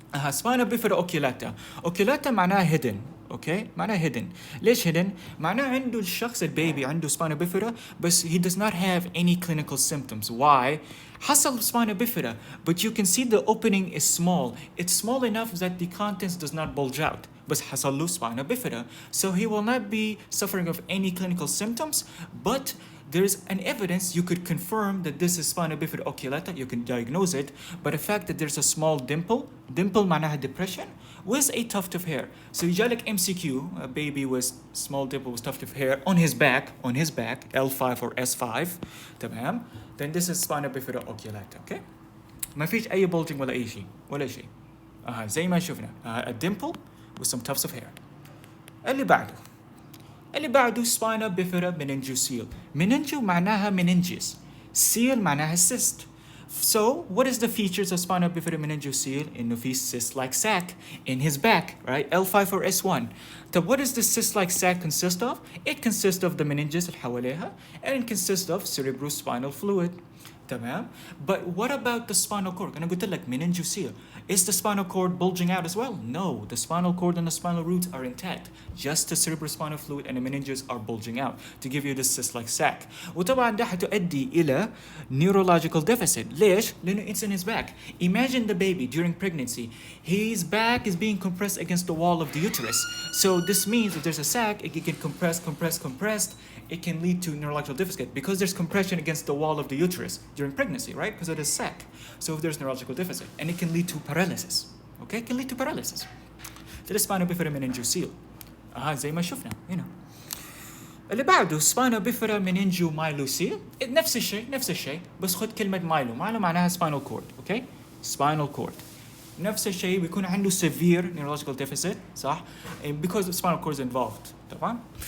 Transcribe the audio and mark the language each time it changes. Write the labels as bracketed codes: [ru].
[ar] سباينا بيفيدا اوكيلاتا. اوكيلاتا معناها هيدن، اوكي؟ معناها هيدن. ليش هيدن؟ معناها عنده الشخص البيبي عنده سباينا بيفيدا بس [en] he does not have any clinical symptoms. Why? [ar] حصل [en] spina bifida, but you can see the opening is small. It's small enough that the contents does not bulge out. [ar] بس حصل له spina bifida. [en] So he will not be suffering of any clinical symptoms, but there's an evidence you could confirm that this is spina bifida oculata. You can diagnose it, but the fact that there's a small dimple [ar] معناها [en] depression, with a tuft of hair. So [ar] يجالك [en] MCQ, a baby with small dimple with tuft of hair on his back, L5 or S5, [ar] تمام? [en] Then this is spina bifida oculata, okay? [ar] ما فيش أي bulging ولا أي شيء. زي ما شفنا, [en] a dimple with some tufts of hair. [ar] اللي بعده [en] spina bifida meningocele. Meningio معناها meninges. Seal معناها cyst. So, what is the features of spina bifida meningocele? [ar] إنه في [en] cyst-like sac in his back, right? L5 or S1. So, what does this cyst-like sac consist of? It consists of the meninges [ar] اللي حواليها, [en] and it consists of cerebrospinal fluid. [ar] تمام. [en] But what about the spinal cord? [ar] أنا قلت لك meningocele. [en] Is the spinal cord bulging out as well? No, the spinal cord and the spinal roots are intact. Just the cerebrospinal fluid and the meninges are bulging out to give you this cyst-like sac. [ar] وطبعا ده حتؤدي إلى [en] neurological deficit. [ar] ليش؟ لأنه [en] it's in his back. Imagine the baby during pregnancy. His back is being compressed against the wall of the uterus. So this means if there's a sac, it can compress. It can lead to neurological deficit because there's compression against the wall of the uterus during pregnancy, right? Because it is sac. So if there's neurological deficit, and it can lead to paralysis. Okay, it can lead to paralysis. [ar] ده spina bifida meningocele. زي ما شفنا هنا. اللي بعده spina bifida meningomyelocele. نفس الشيء بس خد كلمة مايلو معناها spinal cord, [en] okay? Spinal cord. [ar] نفس الشيء بيكون عنده [en] severe neurological deficit, [ar] صح? [en] Because the spinal cord is involved, [ar] طبعا.